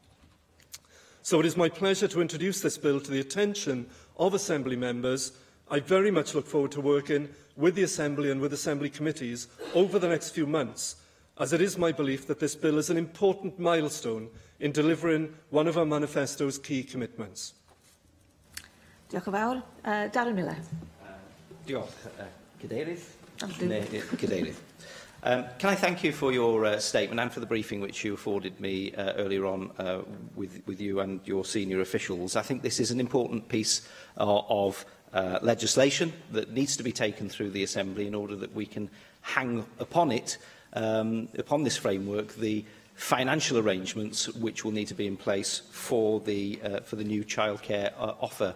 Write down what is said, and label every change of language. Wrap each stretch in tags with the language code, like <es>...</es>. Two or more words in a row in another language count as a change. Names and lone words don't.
<en>So it is my pleasure to introduce this bill to the attention of Assembly members. I very much look forward to working with the Assembly and with Assembly committees over the next few months, as it is my belief that this bill is an important milestone in delivering one of our manifesto's key commitments.</en> <cy>Diolch yn fawr. Darren Miller. Diolch, Cadeirydd. Cadeirydd.</cy> <en>Can I thank you for your statement and for the briefing which you afforded me earlier on with you and your senior officials. I think this is an important piece of legislation that needs to be taken through the Assembly in order that we can hang upon it, upon this framework, the financial arrangements which will need to be in place for the new childcare offer.</en>